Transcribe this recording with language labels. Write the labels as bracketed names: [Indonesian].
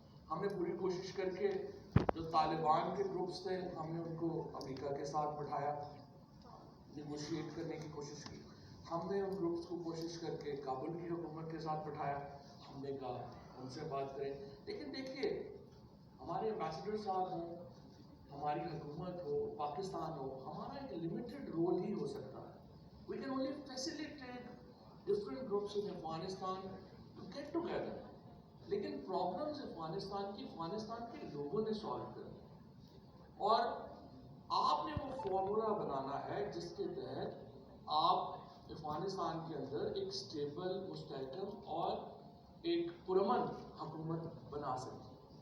[Urdu] ہم نے پوری کوشش کر کے جو طالبان کے گروپس تھے ہم نے ان کو امریکہ کے ساتھ بٹھایا، نیگوشیٹ کرنے کی کوشش کی. ہم نے ان گروپس کو کوشش کر کے کابل کی حکومت کے ساتھ بٹھایا، ہم نے کہا ان سے بات کریں. لیکن دیکھیے ہمارے امبیسڈر صاحب ہوں، ہماری حکومت ہو، پاکستان ہو، ہمارا ایک لمیٹڈ رول ہی ہو سکتا ہے. [English] We can only facilitate different groups in Afghanistan to get together. [Urdu] لیکن پرابلمز افغانستان کے لوگوں نے سالو کرنی، اور آپ نے وہ فارمولا بنانا ہے جس کے تحت آپ افغانستان کے اندر ایک اسٹیبل، مستحکم اور ایک پرامن حکومت بنا سکیں.